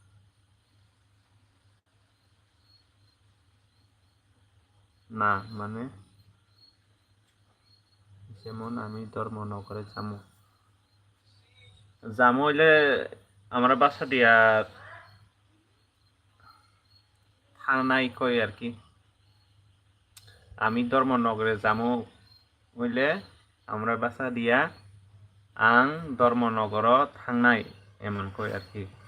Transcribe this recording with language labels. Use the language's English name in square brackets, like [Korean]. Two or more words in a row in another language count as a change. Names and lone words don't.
[Bangla] না মানে যেমন আমি ধর্মনগরে যামু, যামু হইলে আমরা বাসা দিয়া থানায় কই আর কি। আমি ধর্মনগরে যামু হইলে আমরা বাসা দিয়া [Kok Borok] आं धर्मनगराव थांनाय [Bangla] एमन कय আর কি।